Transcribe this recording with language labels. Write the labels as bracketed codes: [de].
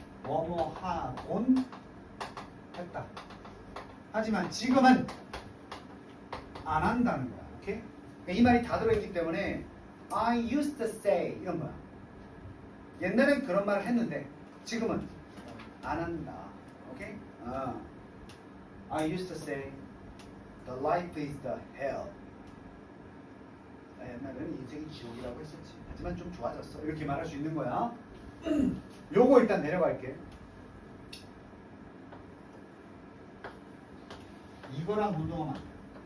[ko] 뭐뭐 하곤 했다. 하지만 지금은 안 한다는 거야. 오케이? 그러니까 이 말이 다 들어있기 때문에 I used to say 이런 거야. 옛날엔 그런 말을 했는데 지금은 안 한다. 오케이? [en] I used to say the life is the hell. [ko] 옛날에는 인생이 지옥이라고 했었지. 하지만 좀 좋아졌어. 이렇게 말할 수 있는 거야. 요거 일단 내려갈게. 이거랑 운동하면 안 돼.